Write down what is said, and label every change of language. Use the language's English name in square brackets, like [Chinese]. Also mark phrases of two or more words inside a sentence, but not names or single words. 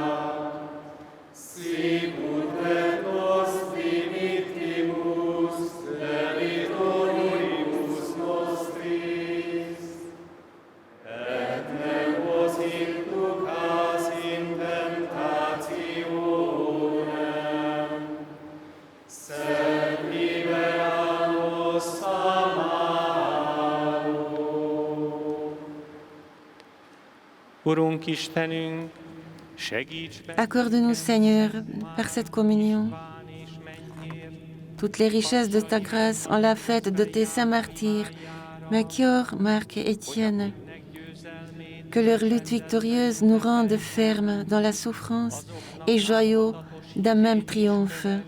[Latin] sicut et nos dimittimus debitoribus nostris, et ne nos inducas in tentationem, sed libera nos a malo. [Hungarian] Urunk Istenünk, segíts bennünket, [French] Accorde-nous, Seigneur, par cette communion, Toutes les richesses de ta grâce en la fête de tes saints martyrs, Melchior, Marc et Étienne. Que leur lutte victorieuse nous rende fermes dans la souffrance et joyaux d'un même triomphe.